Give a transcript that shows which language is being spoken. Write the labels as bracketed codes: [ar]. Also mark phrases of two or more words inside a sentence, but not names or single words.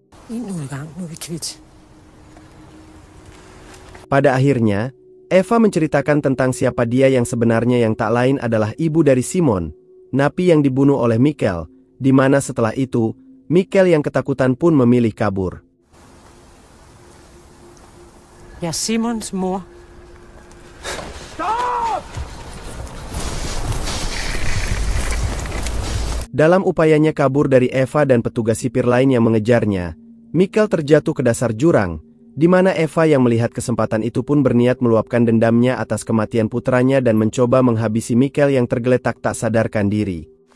[id] Pada akhirnya, Eva menceritakan tentang siapa dia yang sebenarnya yang tak lain adalah ibu dari Simon, napi yang dibunuh oleh Michael, di mana setelah itu, Michael yang ketakutan pun memilih kabur. [da] Jeg er Simons mor. [id] Dalam upayanya kabur dari Eva dan petugas sipir lain yang mengejarnya, Michael terjatuh ke dasar jurang, di mana Eva yang melihat kesempatan itu pun berniat meluapkan dendamnya atas kematian putranya dan mencoba menghabisi Michael yang tergeletak tak sadarkan diri.